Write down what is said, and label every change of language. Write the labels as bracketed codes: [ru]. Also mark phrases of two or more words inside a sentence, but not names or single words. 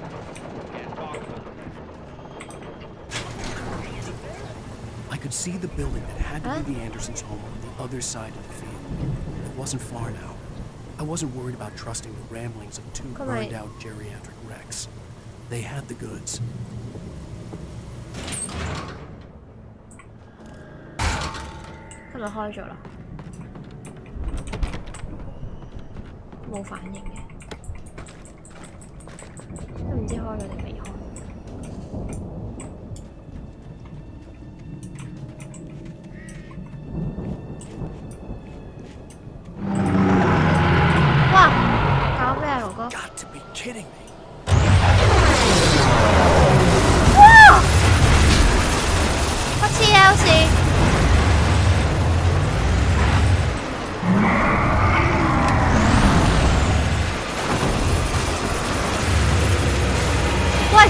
[en] Can't talk about it. I could see the building that had to be the Andersons' home on the other side of the field. It wasn't far now. I wasn't worried about trusting the ramblings of two burned-out geriatric wrecks. They had the goods. [yue] 今日開咗啦，冇反應嘅，都唔知開咗定未開。哇！搞咩啊，哥哥？ [en] Got to be kidding me! [yue] 哇！我黐有事。哇！